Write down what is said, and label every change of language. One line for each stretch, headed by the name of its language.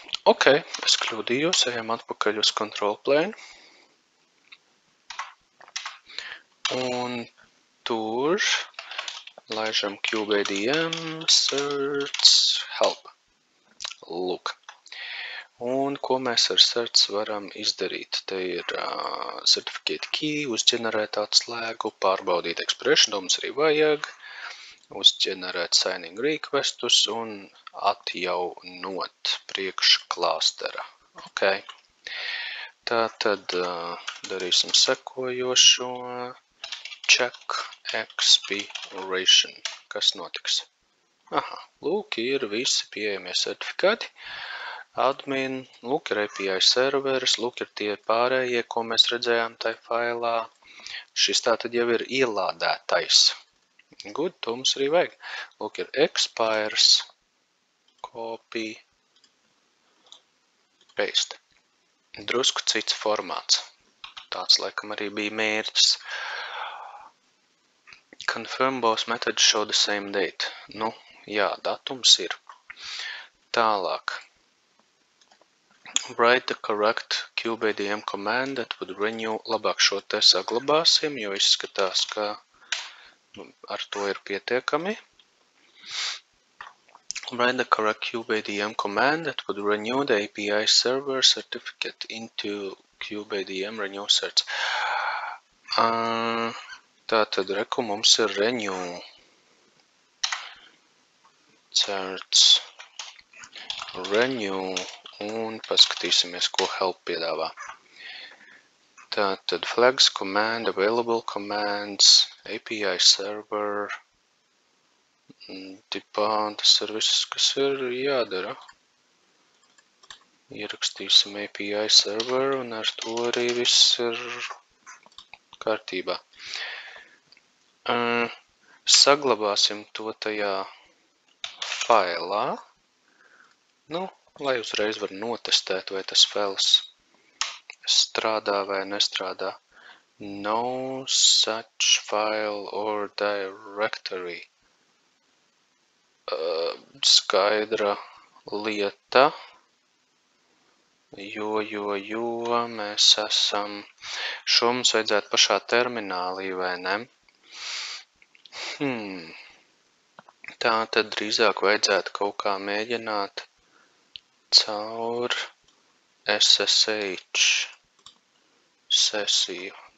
Latvian: Ok, es kļūdījos, ejam atpakaļ uz control plane. Un tur laižam QBDM, search, help. Lūk. Un ko mēs ar search varam izdarīt? Te ir certificate key, uzģenerēt atslēgu, pārbaudīt expiration, to mums arī vajag, uzģenerēt signing requestus un atjaunot priekšklāstera. Ok. Tātad darīsim sekojošo check expiration. Kas notiks? Aha, lūk, ir visi pieejamie certifikāti. Admin, lūk, ir API serveris, lūk, ir tie pārējie, ko mēs redzējām tai failā. Šis tātad jau ir ielādētais. Good, to mums arī vajag. Lūk, ir expires, copy, paste. Drusku cits formāts. Tāds, laikam, arī bija mērķis.
English: Confirm both methods show the same date.
Latvian: Nu, jā, datums ir. Tālāk.
English: Write the correct QBDM command that would renew.
Latvian: Labāk šo te saglabāsim, jo izskatās, ka ar to ir pietiekami.
English: Write the correct QBDM command that would renew the API server certificate into QBDM renew search.
Latvian: Tātad reku mums ir renew search, renew. Un paskatīsimies, ko help piedāvā. Tātad flags, command, available commands, API server, tipā tas ir viss, kas ir jādara. Ierakstīsim API server un ar to arī viss ir kārtībā. Saglabāsim to tajā failā. Nu, lai uzreiz var notestēt, vai tas fails strādā vai nestrādā.
English: No such file or directory.
Latvian: Skaidra lieta, jo mēs esam, šo mums vajadzētu pašā terminālī, vai ne? Tā tad drīzāk vajadzētu kaut kā mēģināt caur SSH sesiju.